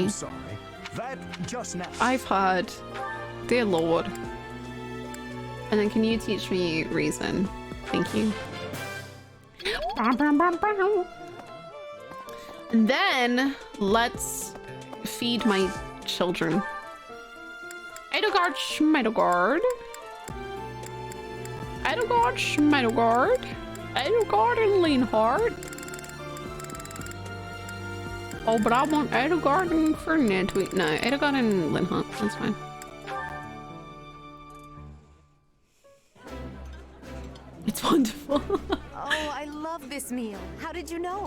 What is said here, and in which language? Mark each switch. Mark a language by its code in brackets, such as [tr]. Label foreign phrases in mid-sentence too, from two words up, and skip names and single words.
[en] I'm sorry. That just now. I've heard, dear Lord. And then can you teach me reason? Thank you. And then let's feed my children. Edelgard Schmedelgard. Edelgard Schmedelgard. Edelgard and Leonhard. Oh, but I want Edelgard and Ferdinand to eat. No, Edelgard and Linhart. That's fine. It's wonderful. Oh, I love this meal. How did you know?